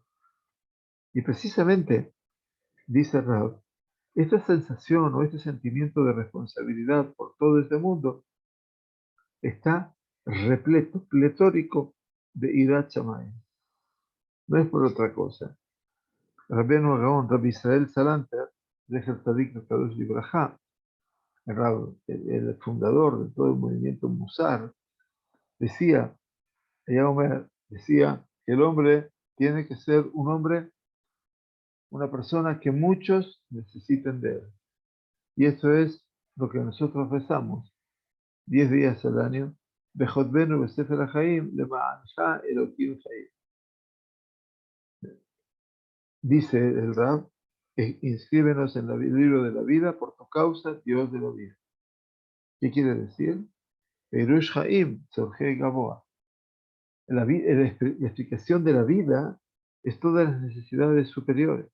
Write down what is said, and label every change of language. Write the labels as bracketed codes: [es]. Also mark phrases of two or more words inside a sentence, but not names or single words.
[es] Y precisamente, dice Rab, esta sensación o este sentimiento de responsabilidad por todo este mundo está repleto, pletórico de [he] יראת שמים. [es] No es por otra cosa. Rabbeinu Gaón, Rabbi Israel Salanter, de [he] צדיק קדוש לברכה, [es] el fundador de todo el movimiento Musar, decía, decía que el hombre tiene que ser un hombre, una persona que muchos necesiten de él. Y eso es lo que nosotros rezamos 10 días al año. [he] וכתבנו בספר החיים למענך אלקים חיים. [es] Dice el Rab, inscríbenos en el libro de la vida por tu causa, Dios de la vida. ¿Qué quiere decir? [he] פירוש חיים, צורכי גבוה. [es] La explicación de la vida es todas las necesidades superiores.